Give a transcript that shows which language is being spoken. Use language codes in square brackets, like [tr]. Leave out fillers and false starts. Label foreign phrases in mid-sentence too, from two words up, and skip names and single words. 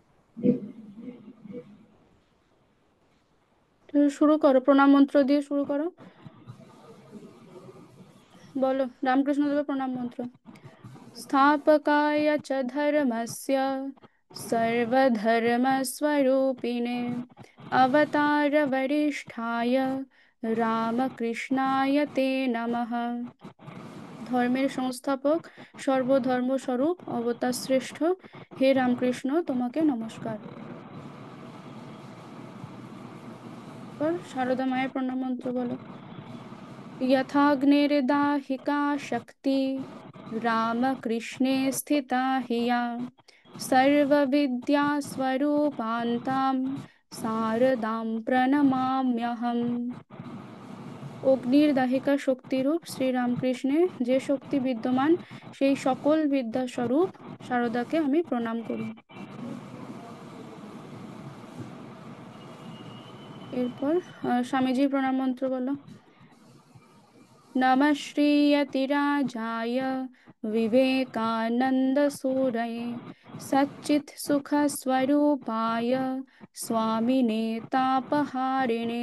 [bn] তো শুরু করো, প্রণাম মন্ত্র দিয়ে শুরু করো। বলো রামকৃষ্ণ দেবের প্রণাম মন্ত্র। [sa] स्थापकाय च धर्मस्य सर्वधर्मस्वरूपिणे अवतारवरिष्ठाय रामकृष्णाय ते नमः। [bn] ধর্মের সংস্থাপক, সর্বধর্মস্বরূপ, অবতার শ্রেষ্ঠ হে রামকৃষ্ণ, তোমাকে নমস্কার। এরপর সারদা মায়ের প্রণাম মন্ত্র বলো। [sa] यथाग्निर्दाहिका शक्ति रामकृष्णे स्थिता हिया सर्वविद्यास्वरूपान्तां शारदां प्रणमाम्यहम्। [bn] অগ্নির দাহিকা শক্তিরূপ শ্রীরামকৃষ্ণে যে শক্তি বিদ্যমান, সেই সকল বিদ্যাস্বরূপ শারদাকে আমি প্রণাম করি। এরপর স্বামীজির প্রণাম মন্ত্র বলো। [sa] नमः श्रीयतिराजाय विवेकानन्दसूरये सच्चित्सुखस्वरूपाय स्वामिने तापहारिणे।